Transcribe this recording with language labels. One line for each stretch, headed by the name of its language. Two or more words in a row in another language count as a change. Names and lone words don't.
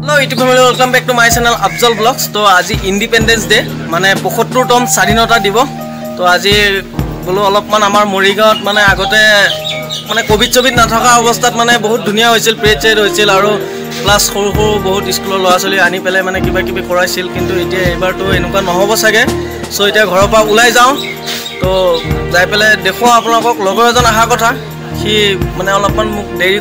English: Hello YouTube family, welcome back to my channel Afzal Vlogs.
Assamese: তো আজি
English: independence day
Assamese: माने 75তম স্বাধীনতা দিব তো আজি বলো অলপমান আমাৰ মৰিগাঁৱত মানে আগতে মানে কোভিড নাথকা অৱস্থাত মানে বহুত ধুনিয়া হৈছিল প্ৰেচেড হৈছিল আৰু ক্লাছ সৰু বহুত স্কুলৰ ল'ৰা ছোৱালী আনি পেলে মানে কিবা কিবি কৰাইছিল কিন্তু এতিয়া এবাৰটো এনেকুৱা নহব সাগে সো এতিয়া ঘৰৰ পৰা ওলাই যাওঁ তো যাই পেলে দেখো আপোনালোকক লগৰ এজন আহা কথা সি মানে অলপমান মোক দেৰি